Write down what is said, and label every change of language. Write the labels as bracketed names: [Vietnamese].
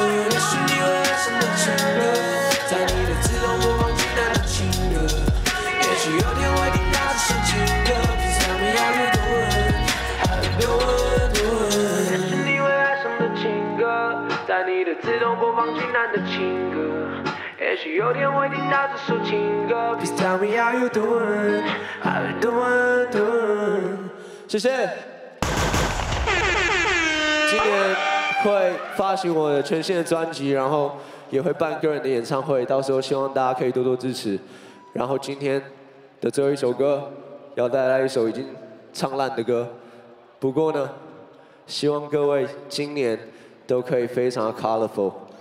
[Chinese] 也许你会爱上的情歌，在你的自动播放器那的情歌，也许有天我一定拿着首情歌 ， [English] Please tell me how you doing? How you doing? [Chinese] 也许你会爱上的情歌，在你的自动播放器那的情歌。也许有天我一定拿着首情歌 ， [English] Please tell me how you doing, how you doing？ [Chinese] 谢谢。今年会发行我的全新的专辑，然后也会办个人的演唱会，到时候希望大家可以多多支持。然后今天的最后一首歌，要带来一首已经唱烂的歌，不过呢，希望各位今年都可以非常的 colorful。